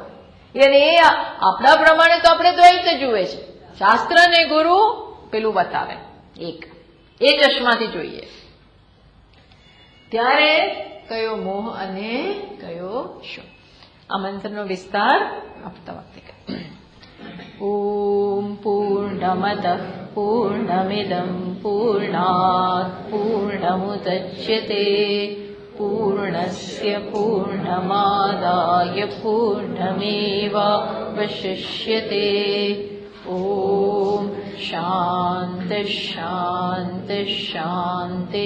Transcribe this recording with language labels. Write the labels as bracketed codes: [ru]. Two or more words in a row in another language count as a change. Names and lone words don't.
[gu] એટલે એ આપણા પ્રમાણે તો આપણે દ્વૈત જુએ છે, શાસ્ત્ર અને ગુરુ પેલું બતાવે એક. એ ચશ્માથી જોઈએ ત્યારે કયો મોહ અને કયો શોક. આ મંત્રનો વિસ્તાર આપતા વખતે [sa] ओम पूर्णमद पूर्णमिदं पूर्णात पूर्णमुदच्यते पूर्णस्य पूर्णमादाय पूर्णमेवावशिष्यते। ॐ शान्तिः शान्तिः शान्तिः।